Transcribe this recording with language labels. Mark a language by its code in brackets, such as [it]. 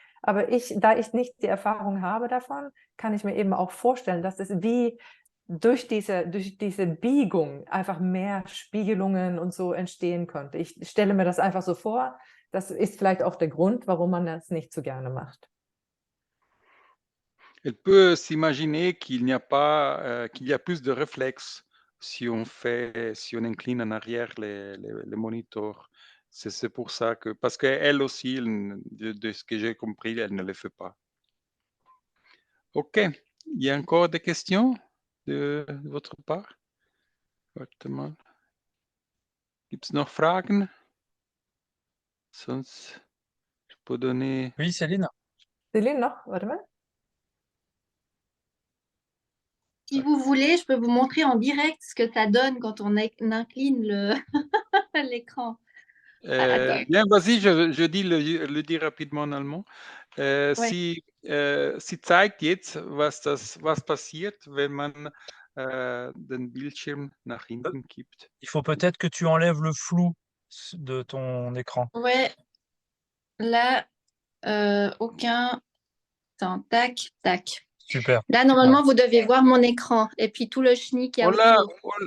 [de] Aber da ich nicht die Erfahrung habe davon, kann ich mir eben auch vorstellen, dass es wie durch diese Biegung einfach mehr Spiegelungen und so entstehen könnte. Ich stelle mir das einfach so vor. Das ist vielleicht auch der Grund, warum man das nicht so gerne macht. [fr] Elle peut s'imaginer qu'il n'y a pas, qu'il y a plus de réflexes si on incline en arrière les moniteurs. C'est pour ça que, parce qu'elle aussi, de ce que j'ai compris, elle ne le fait pas. Ok, il y a encore des questions de votre part? [de] Warte mal. Gibt es noch Fragen? [fr] Sonst, je peux donner... Oui, Céline? [de] Céline, noch? Warte mal. [fr] Si vous voulez, je peux vous montrer en direct ce que ça donne quand on incline l'écran. Bien, vas-y, je dis rapidement en allemand. Ouais. [de] Sie zeigt jetzt, was passiert, wenn man den Bildschirm nach hinten kippt. [fr] Il faut peut-être que tu enlèves le flou de ton écran. Ouais. Là, aucun. Attends, tac, tac. Super. Là, normalement, vous devez voir mon écran et puis tout le chenille qu'il y a autour.